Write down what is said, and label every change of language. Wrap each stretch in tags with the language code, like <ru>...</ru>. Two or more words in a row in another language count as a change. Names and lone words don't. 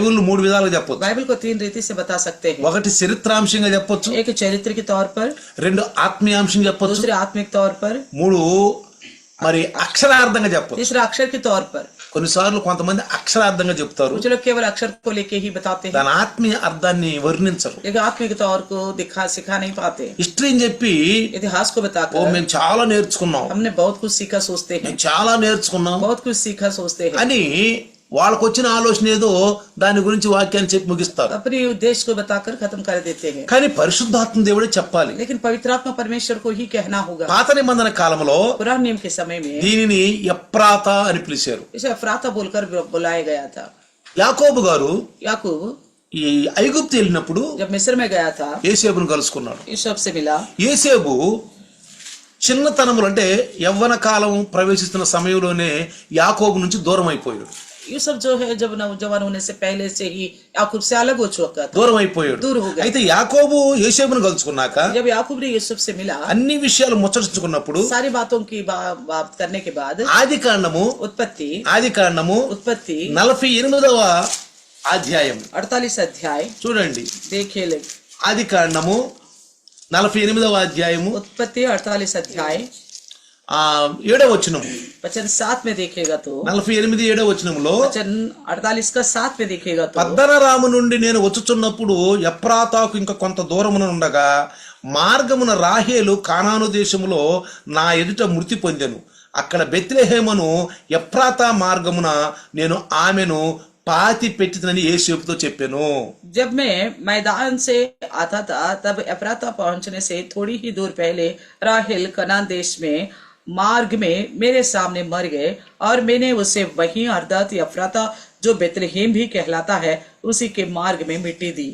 <te>బైబుల్ 3 విధాలుగా చెప్పొచ్చు.</te> <hi>बाइबल को 3 रीति से बता सकते हैं।</hi> <te>ఒకటి చరిత్రాంశంగా చెప్పొచ్చు,</te> <hi>एक चरित्र के तौर पर,</hi> <te>2 ఆత్మీయాంశం చెప్పొచ్చు,</te> <hi>दूसरे आत्मिक तौर पर,</hi> <te>3 మరి అక్షరార్థంగా చెప్పొచ్చు.</te> <hi>तीसरा अक्षर के तौर पर।</hi> <te>కొన్నిసార్లు కొంతమంది అక్షరార్థంగా చెప్తారు,</te> <hi>कुछ लोग केवल अक्षर को लेके ही बताते हैं,</hi> <te>దాని ఆత్మీయ అర్థాన్ని వర్ణించరు.</te> <hi>लेकिन आत्मिक तौर को सिखा नहीं पाते।</hi> <te>హిస్టరీ అని చెప్పి</te> <hi>इतिहास को ఓ बताकर</hi> <te>మేము చాలా నేర్చుకున్నాం,</te> <hi>हमने बहुत कुछ सीखा सोचते हैं,</hi> <te>మేము చాలా నేర్చుకున్నాం</te> <hi>बहुत कुछ सीखा सोचते हैं,</hi> <te>అని వాళ్ళకు వచ్చిన ఆలోచన ఏదో దాని గురించి వాక్యాన్ని చెప్పి ముగిస్తారు.</te> <hi>अपने उद्देश्य को बताकर खत्म कर देते हैं।</hi> <te>కానీ పరిశుద్ధాత్మ దేవుడే చెప్పాలి.</te> <hi>लेकिन पवित्रात्मा परमेश्वर को ही कहना होगा।</hi> <te>పాత నిబంధన కాలంలో</te> <hi>पुराने नियम के समय में</hi> <te>దీనిని ఎప్రాత అని పిలిచారు.</te> <hi>इसे अफराता बोलकर बुलाया गया था।</hi> <te>యాకోబు గారు</te> <hi>याकूब</hi> <te>ఈ ఐగుప్తు వెళ్ళినప్పుడు</te> <hi>जब मिस्र में गया था,</hi> <te>యేసేపును కలుసుకున్నాడు.</te> <hi>यूसुफ से मिला।</hi> <te>యేసేపు చిన్నతనములు అంటే యవ్వన కాలం ప్రవేశిస్తున్న సమయంలోనే యాకోబు నుంచి దూరం అయిపోయాడు.</te> <hi>यूसुफ जो है जब नौजवान होने से पहले से ही याकूब से अलग हो चुका था,</hi> <te>దూరం అయిపోయాడు.</te> <hi>दूर हो गया।</hi> <te>అయితే యాకోబు యేసేపును కలుసుకున్నాక</te> <hi>जब याकूब ने यूसुफ से मिला,</hi> <te>అన్ని విషయాలు ముచ్చటించుకున్నప్పుడు</te> <hi>सारी बातों की बात करने के बाद</hi> <te>ఆది కాండము</te> <hi>उत्पत्ति</hi> <te>48వ అధ్యాయం</te> <hi>48 अध्याय</hi> <te>చూడండి.</te> <hi>देखिए।</hi> <te>ఆది కాండము 48వ అధ్యాయము</te> <hi>उत्पत्ति 48 अध्याय</hi> <te>7వ వచనం,</te> <hi>वचन 7 में देखिएगा तो</hi> <te>48 7వ వచనంలో</te> <hi>वचन 48 का 7 में देखिएगा तो</hi> <te>పద్దనరాము నుండి నేను వచ్చుచున్నప్పుడు ఎప్రాతాకు ఇంకా కొంత దూరమున ఉండగా మార్గమున రాహేలు కానాను దేశములో నా ఎదుట మృతి పొందెను. అక్కడ బెత్లెహేమును ఎప్రాతా మార్గమున నేను ఆమెను పాతి పెట్టినని యేసేపుతో చెప్పాను.</te> <hi>जब मैं मैदान से आता था, तब एफ्राता पहुंचने से थोड़ी ही दूर पहले राहेल कनान देश में मार्ग में मेरे सामने मर गए, और मैंने उसे वहीं अर्थात एफ्राता जो बेतलहेम भी कहलाता है उसी के मार्ग में मिट्टी दी।</hi>